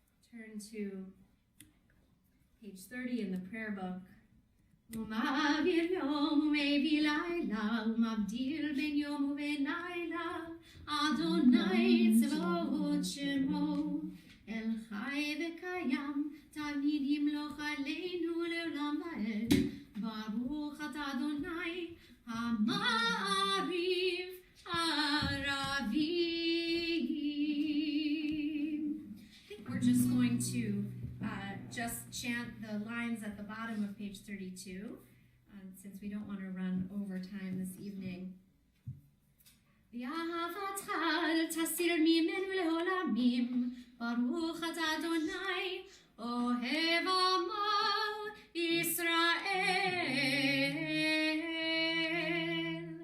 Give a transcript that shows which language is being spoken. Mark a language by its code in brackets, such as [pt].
[en] Turn to page 30 in the prayer book. [he] ומעביר יום ומביא לילה ומבדיל בין יום ובין לילה אדוני צבאות שמו אל חי וקיים תמיד ימלוך עלינו לעולם ועד ברוך אתה אדוני המעריב ערבים. [en] I think we're just going to just chant the lines at the bottom of page 32, since we don't want to run over time this evening. [he] ואהבתך תסיר ממנו לעולמים, ברוך אתה אדוני, אוהב עמו ישראל.